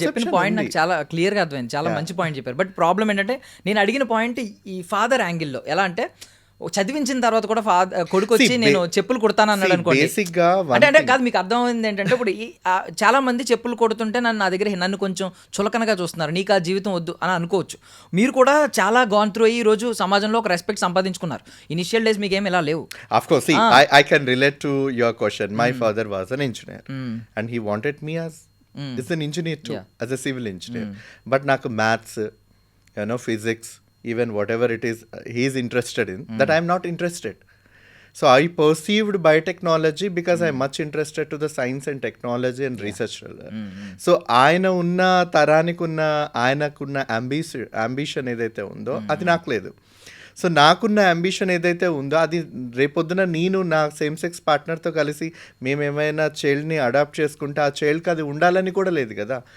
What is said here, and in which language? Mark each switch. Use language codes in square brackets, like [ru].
[te] చెప్పిన పాయింట్ నాకు చాలా క్లియర్గా అర్థమైంది, చాలా మంచి పాయింట్ చెప్పారు. బట్ ప్రాబ్లం ఏంటంటే నేను అడిగిన పాయింట్ ఈ ఫాదర్ యాంగిల్లో ఎలా అంటే చదివించిన తర్వాత కూడా కొడుకు వచ్చి నేను చెప్పులు కుడతాను అన్నాడు అనుకోండి. అంటే కాదు, మీకు అర్థమైంది ఏంటంటే ఇప్పుడు చాలా మంది చెప్పులు కొడుతుంటే నా దగ్గర నన్ను కొంచెం చులకనగా చూస్తున్నారు, నీకు ఆ జీవితం వద్దు అని అనుకోవచ్చు. మీరు కూడా చాలా గాన్ త్రూ అయ్యి ఈ రోజు సమాజంలో ఒక రెస్పెక్ట్ సంపాదించుకున్నారు. ఇనిషియల్ డేస్ మీకు ఏమి ఇలా లేవు. [en] Of course, see, I can relate to your question. My father was an engineer and he wanted me as an engineer too, as a civil engineer. But నాకు maths, you know, physics, even whatever it is he is interested in, that I am not interested. So I perceived biotechnology because I am much interested to the science and technology and research. [te] So ఆయన ఉన్న తరానికి ఉన్న ఆయనకున్న ambition ఏదైతే ఉందో అది నాకు లేదు. సో నాకున్న అంబిషన్ ఏదైతే ఉందో అది రేపొద్దున నేను నా సేమ్ సెక్స్ పార్ట్నర్తో కలిసి మేము ఏమైనా చైల్డ్ని అడాప్ట్ చేసుకుంటే ఆ చైల్డ్కి అది ఉండాలని కూడా లేదు కదా.